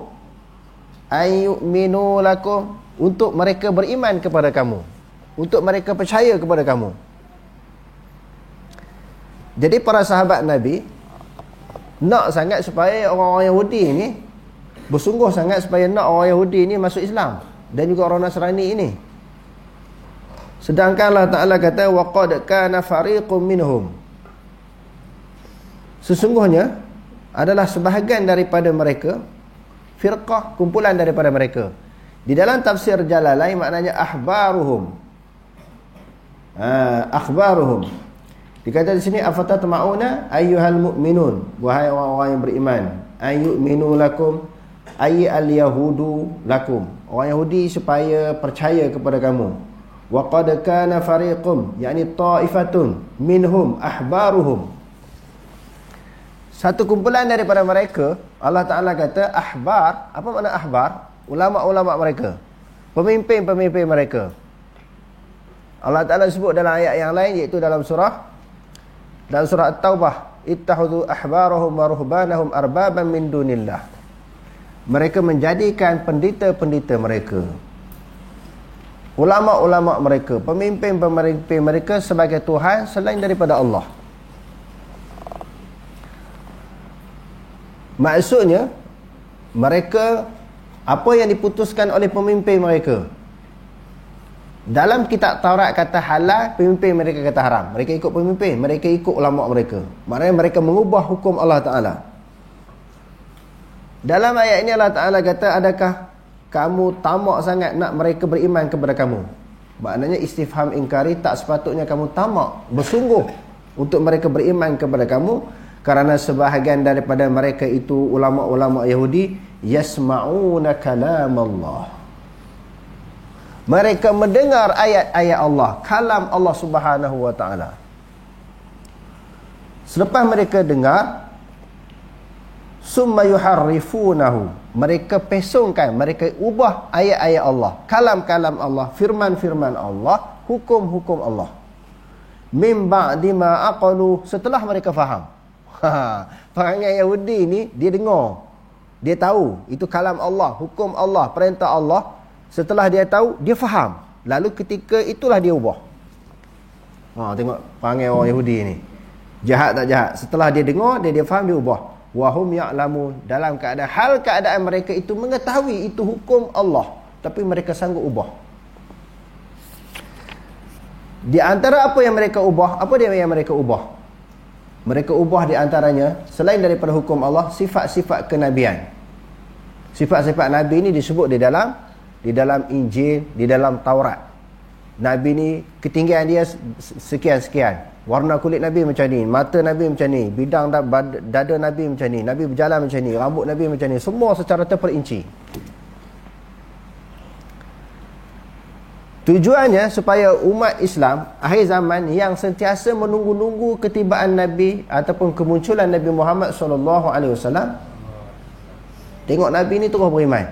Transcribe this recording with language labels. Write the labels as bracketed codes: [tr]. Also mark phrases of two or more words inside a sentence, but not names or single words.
[ar] أن يؤمنوا لكم, [ms] untuk mereka beriman kepada kamu, untuk mereka percaya kepada kamu. Jadi para sahabat Nabi nak sangat supaya orang-orang Yahudi ni, bersungguh sangat supaya nak orang Yahudi ni masuk Islam, dan juga orang Nasrani ini. [ar] Sedangkan الله تعالى kata وقد كان فريق منهم, [ms] sesungguhnya adalah sebahagian daripada mereka, firqah, kumpulan daripada mereka. Di dalam tafsir Jalalain maknanya [ar] أحبارهم، أخبارهم. [ms] Dikata di sini [ar] أفتطمعون أيها المؤمنون, [ms] wahai orang-orang yang beriman, [ar] أن يؤمنوا لكم أي اليهود لكم, [ms] orang Yahudi supaya percaya kepada kamu. [ar] وقد كان فريق يعني طائفة منهم أحبارهم, [ms] satu kumpulan daripada mereka. [ar] الله تعالى [ms] kata ahbar. Apa makna ahbar? Ulama-ulama mereka, pemimpin-pemimpin mereka. [ar] الله تعالى [ms] sebut dalam ayat yang lain, iaitu dalam surah At-Taubah, [ar] اتخذوا أحبارهم ورهبانهم أربابا من دون الله, [ms] mereka menjadikan pendeta-pendeta mereka, ulama-ulama mereka, pemimpin-pemimpin mereka sebagai Tuhan selain daripada Allah. Maksudnya mereka, apa yang diputuskan oleh pemimpin mereka, dalam kitab Taurat kata halal, pemimpin mereka kata haram. Mereka ikut pemimpin, mereka ikut ulama mereka. Maknanya mereka mengubah hukum [ar] الله تعالى. [ms] Dalam ayat ini [ar] الله تعالى [ms] kata, adakah kamu tamak sangat nak mereka beriman kepada kamu? Maknanya [ar] استفهام إنكاري, [ms] tak sepatutnya kamu tamak, bersungguh untuk mereka beriman kepada kamu, kerana sebahagian daripada mereka itu ulama-ulama Yahudi [ar] يسمعون كلام الله, [ms] mereka mendengar ayat-ayat Allah, kalam [ar] الله سبحانه وتعالى. [ms] Selepas mereka dengar, [ar] ثم يحرفونه, [ms] mereka pesongkan, mereka ubah ayat-ayat Allah, kalam-kalam Allah, firman-firman Allah, hukum-hukum Allah. [ar] من بعد ما عقلوا, [ms] setelah mereka faham. Perangai Yahudi ni, dia dengar, dia tahu itu kalam Allah, hukum Allah, perintah Allah. Setelah dia tahu, dia faham, lalu ketika itulah dia ubah. Tengok perangai orang Yahudi ni, jahat tak jahat. Setelah dia dengar, dia faham, dia ubah. [ar] وهم يعلمون, [ms] dalam keadaan mereka itu mengetahui itu hukum Allah, tapi mereka sanggup ubah. Di antara apa yang mereka ubah, apa dia yang mereka ubah? Mereka ubah di antaranya, selain daripada hukum Allah, sifat-sifat kenabian. Sifat-sifat Nabi ini disebut di dalam Injil, di dalam Taurat. Nabi ni ketinggian dia sekian-sekian, warna kulit Nabi macam ni, mata Nabi macam ni, bidang dada Nabi macam ni, Nabi berjalan macam ni, rambut Nabi macam ni, semua secara terperinci. Tujuannya supaya umat Islam akhir zaman yang sentiasa menunggu-nunggu ketibaan Nabi ataupun kemunculan Nabi Muhammad SAW, tengok Nabi ni terus beriman.